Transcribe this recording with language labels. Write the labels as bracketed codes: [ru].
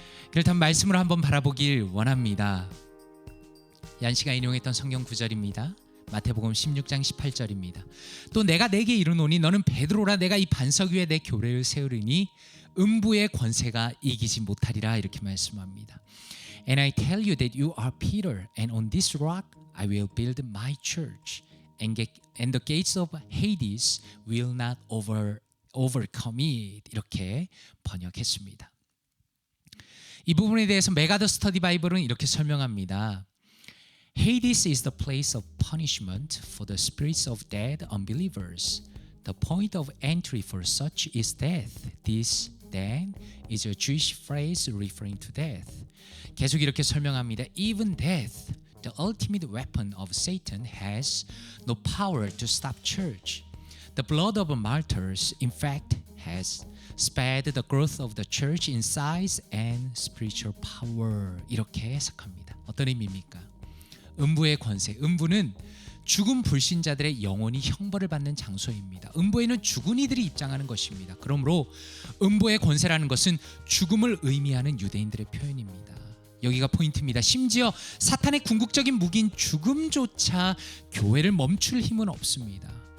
[ko] 그렇다면 말씀으로 한번 바라보길 원합니다. 얀시가 인용했던 성경 구절입니다. 마태복음 16장 18절입니다. 또 내가 내게 이르노니 너는 베드로라. 내가 이 반석 위에 내 교회를 세우리니 음부의 권세가 이기지 못하리라, 이렇게 말씀합니다. [en] And I tell you that you are Peter, and on this rock I will build my church, and the gates of Hades will not overcome it. [ko] 이렇게 번역했습니다. 이 부분에 대해서 메가더 스터디 바이블은 이렇게 설명합니다. [en] Hades is the place of punishment for the spirits of dead unbelievers. The point of entry for such is death. This then is a Jewish phrase referring to death. [ko] 계속 이렇게 설명합니다. [en] Even death, the ultimate weapon of Satan, has no power to stop church. The blood of martyrs, in fact, has spared the growth of the church in size and spiritual power. [ko] 이렇게 해석합니다. 어떤 의미입니까? 음부의 권세, 음부는 죽은 불신자들의 영혼이 형벌을 받는 장소입니다. 음부에는 죽은 이들이 입장하는 것입니다. 그러므로 음부의 권세라는 것은 죽음을 의미하는 유대인들의 표현입니다. 여기가 포인트입니다. 심지어 사탄의 궁극적인 무기인 죽음조차 교회를 멈출 힘은 없습니다.